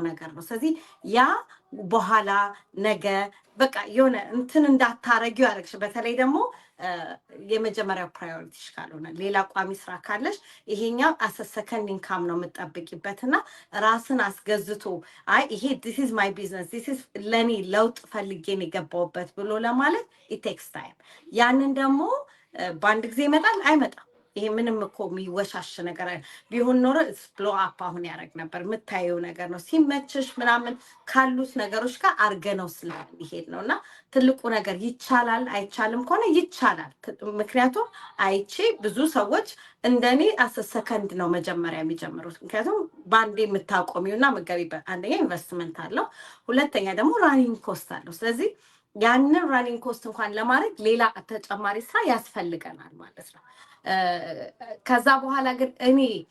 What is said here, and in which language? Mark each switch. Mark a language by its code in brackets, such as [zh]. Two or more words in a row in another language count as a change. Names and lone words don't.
[am] ነገር ነው። ስለዚህ ያ በኋላ ነገ በቃ የሆነ እንትን እንዳታረጊው ያደርግሽ። በተለይ ደግሞ የመጀመሪያው ፕራዮሪቲሽ ካልሆነ ሌላ ቋሚ ስራ ካለሽ ይሄኛው [en] second income [am] ነው የምጠብቂበትና ራስን አስገዝቶ አይ ይሄ [en] this is my business this is [am] ለኔ ለውጥ ፈልጌን የገባውበት ብሎ ለማለት [en] it takes time። [am] ያንን ደግሞ በአንድ ጊዜ ይመጣል አይመጣም። ይሄ ምንም እኮ የሚወሻሽ ነገር ቢሆን ኖሮ ብሎ አፕ አሁን ያደርግ ነበር። የምታየው ነገር ነው ሲመችሽ ምናምን ካሉት ነገሮች ጋር አርገነው ስለሚሄድ ነው። እና ትልቁ ነገር ይቻላል አይቻልም ከሆነ ይቻላል። ምክንያቱም አይቼ ብዙ ሰዎች እንደኔ ሰከንድ ነው መጀመሪያ የሚጀምሩት። ምክንያቱም ባንዴ የምታቆሚውና መገቢበት አንደኛ ኢንቨስትመንት አለው፣ ሁለተኛ ደግሞ [en] running cost [am] አለው። ስለዚህ ያንን [en] running cost [am] እንኳን ለማድረግ ሌላ ተጨማሪ ስራ ያስፈልገናል ማለት ነው። ከዛ በኋላ ግን እኔ